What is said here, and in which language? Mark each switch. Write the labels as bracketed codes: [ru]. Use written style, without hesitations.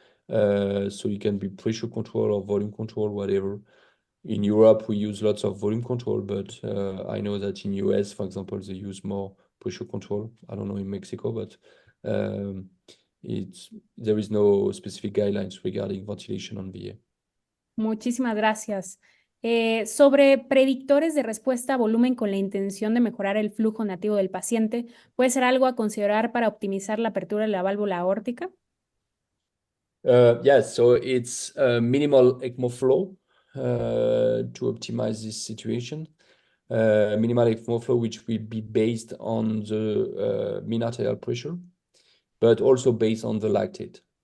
[en] So you can be pressure control or volume control, whatever. In Europe, we use lots of volume control, but I know that in US, for example, they use more pressure control. I don't know in Mexico, but there is no specific guidelines regarding ventilation on VA. [es] Muchísimas gracias. Sobre predictores de respuesta a volumen con la intención de mejorar el flujo nativo del paciente, ¿puede ser algo a considerar para optimizar la apertura de la válvula aórtica? [en] Yes, so it's minimal ECMO flow to optimize this situation. Minimal ECMO flow, which will be based on the mean arterial pressure, but also based on the lactate.